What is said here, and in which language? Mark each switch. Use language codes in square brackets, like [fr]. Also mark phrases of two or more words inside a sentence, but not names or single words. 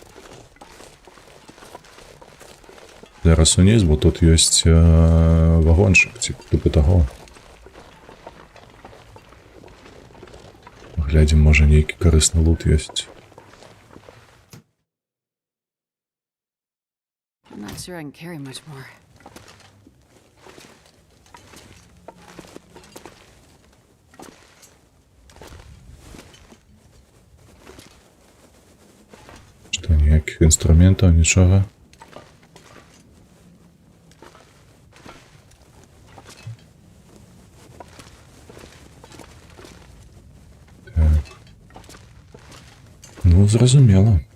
[be] Зараз уніз, бо тут ёсць вагончык, типа таго. Паглядзім, можа нейкі карысны лут ёсць. [en] I'm not sure I can carry much more. [be] Што, ніякіх інструментаў, нічога? Ну, зразумела.